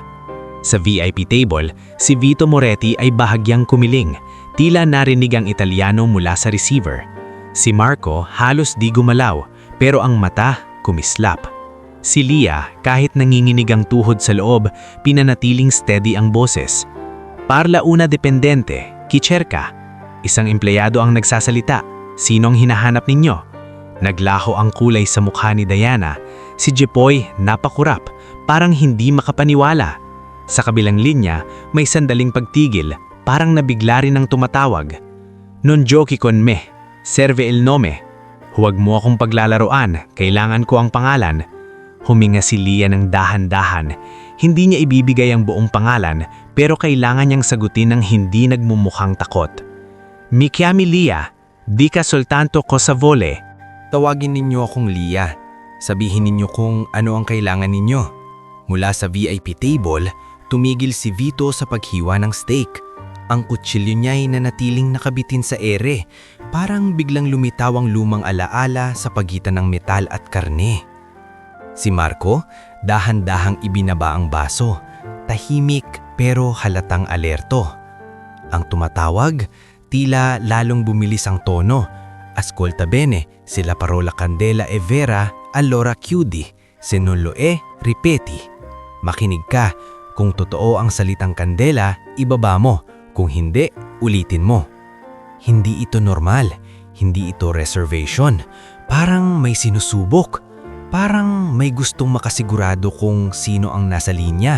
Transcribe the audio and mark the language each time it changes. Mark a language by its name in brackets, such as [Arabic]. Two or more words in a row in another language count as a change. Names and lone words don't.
[Filipino] Sa [English] VIP table, [Filipino] si Vito Moretti ay bahagyang kumiling. Tila narinig ang Italyano mula sa receiver. Si Marco halos di gumalaw, pero ang mata kumislap. Si Leah, kahit nanginginig ang tuhod sa loob, pinanatiling steady ang boses. [Italian] Parla una dependente, chi cerca? [Filipino] Isang empleyado ang nagsasalita. Sino ang hinahanap ninyo? Naglaho ang kulay sa mukha ni Diana. Si Jepoy napakurap, parang hindi makapaniwala. Sa kabilang linya, may sandaling pagtigil, parang nabigla rin ang tumatawag. [Italian] Non giochi con me, serve il nome. [Filipino] Huwag mo akong paglalaroan, kailangan ko ang pangalan. Huminga si Leah ng dahan-dahan. Hindi niya ibibigay ang buong pangalan, pero kailangan niyang sagutin ng hindi nagmumukhang takot. [Italian] Mi chiami Leah, dica soltanto cosa vuole. [Filipino] Tawagin ninyo akong Lia. Sabihin ninyo kung ano ang kailangan ninyo. Mula sa [English] VIP table, [Filipino] tumigil si Vito sa paghiwa ng steak. Ang kutsilyo niya ay nanatiling nakabitin sa ere, parang biglang lumitaw ang lumang alaala sa pagitan ng metal at karne. Si Marco, dahan-dahang ibinaba ang baso, tahimik pero halatang alerto. Ang tumatawag, tila lalong bumilis ang tono. [Italian] Ascolta bene, sila parola candela e vera, allora chiudi, se non lo è, ripeti. [Filipino] Makinig ka, kung totoo ang salitang kandela, ibaba mo, kung hindi, ulitin mo. Hindi ito normal, hindi ito reservation, parang may sinusubok, parang may gustong makasigurado kung sino ang nasa linya.